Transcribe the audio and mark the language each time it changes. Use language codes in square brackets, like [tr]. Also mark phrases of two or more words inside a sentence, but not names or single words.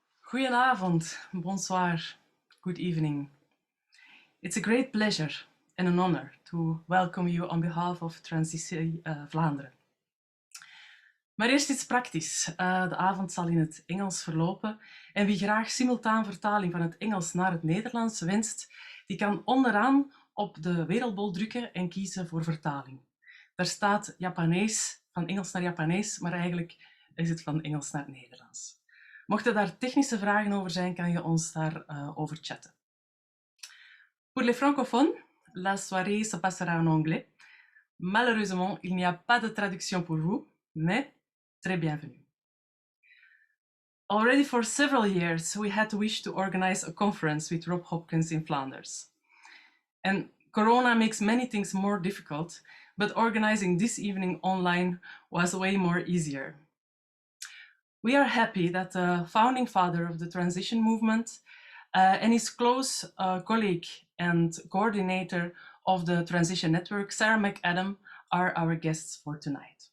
[nl] Goedenavond, [fr] bonsoir, [en] good evening. It's a great pleasure and an honor to welcome you on behalf of Transitie Vlaanderen. [nl] Maar eerst iets praktisch. De avond zal in het Engels verlopen en wie graag simultaan vertaling van het Engels naar het Nederlands wenst, die kan onderaan op de wereldbol drukken en kiezen voor vertaling. Daar staat Japanees, van Engels naar Japanees, maar eigenlijk is het van Engels naar Nederlands. Mochten daar technische vragen over zijn, kan je ons daarover chatten. [fr] Pour les francophones, la soirée se passera en anglais. Malheureusement, il n'y a pas de traduction pour vous, mais très bienvenue. [en] Already for several years, we had to wish to organize a conference with Rob Hopkins in Flanders. And Corona makes many things more difficult, but organizing this evening online was way more easier. We are happy that the founding father of the transition movement and his close colleague and coordinator of the transition network, Sarah McAdam, are our guests for tonight.